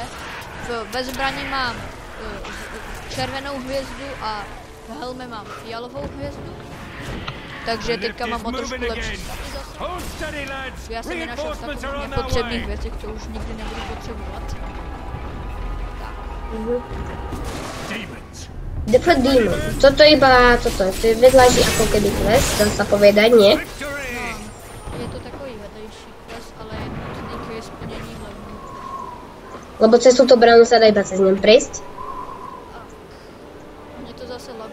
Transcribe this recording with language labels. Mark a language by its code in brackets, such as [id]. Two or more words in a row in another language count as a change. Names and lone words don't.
[cs] Ve zbraní mám červenou hvězdu a v helmě mám fialovou hvězdu. Takže teďka mám o trošku lepší stavy zase. Já jsem nenašel takových nepotřebných věcí, co už nikdy nebudu potřebovat. Tak. The Demon. [sk] Toto iba, toto je vedľajší ako keby quest, dá sa povedať, nie? [cs] No, je to takový vedlejší quest, ale je nutný k splnění hlavní. [sk] Lebo cez túto bránu sa dá iba cez ňom prejsť. Mne to zase laguje.